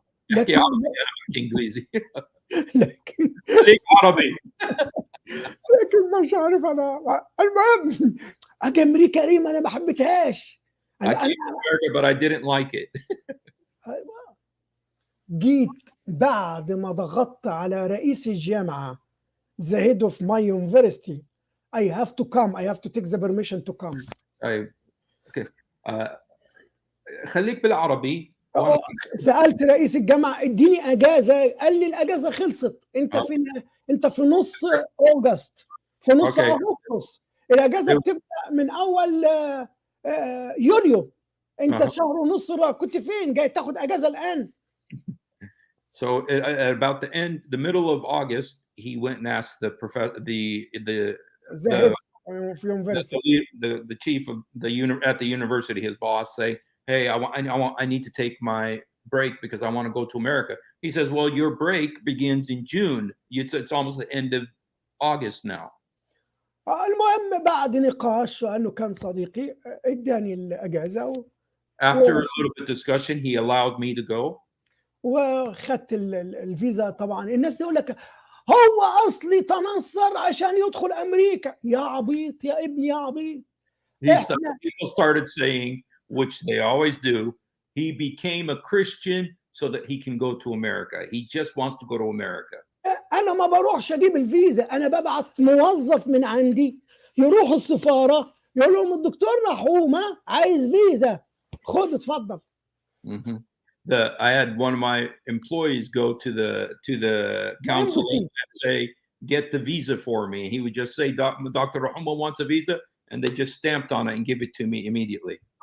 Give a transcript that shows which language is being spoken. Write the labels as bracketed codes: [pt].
[ar] لكن أحكي عربي، أنا بحكي إنجليزي. لكن خليك عربي. لكن مش عارف أنا. المهم أجي أمريكا ريم أنا ما حبيتهاش. [en] I came to America, but I didn't like it. [ar] جيت بعد ما ضغطت على رئيس الجامعة [en] the head of my university. I have to come. I have to take the permission to come. [ar] Okay. خليك بالعربي. سألت رئيس الجامعة اديني أجازة، قال لي الأجازة خلصت. أنت في نص أغسطس، في نص أغسطس. الأجازة بتبدأ من أول يوليو. أنت شهر ونص كنت فين؟ جاي تاخد أجازة الآن. [en] So at about the middle of August, he went and asked the chief of at the university, his boss, say, "Hey, I need to take my break because I want to go to America." He says, "Well, your break begins in June. It's almost the end of August now." [ar] المهم بعد نقاش لأنه كان صديقي اداني الأجازة. [en] After a little bit of discussion, he allowed me to go. [ar] وخدت الفيزا. طبعا الناس تقول لك هو اصلي تنصر عشان يدخل امريكا. يا عبيط يا ابني يا عبيط. [en] People started saying, which they always do, he became a Christian so that he can go to America. He just wants to go to America. [ar] انا ما بروحش اجيب الفيزا. انا ببعت موظف من عندي يروح السفاره يقول لهم الدكتور رحومه عايز فيزا، خد اتفضل. [en] I had one of my employees go to the consulate and say, "Get the visa for me." And he would just say, "Dr. Rahouma wants a visa," and they just stamped on it and give it to me immediately.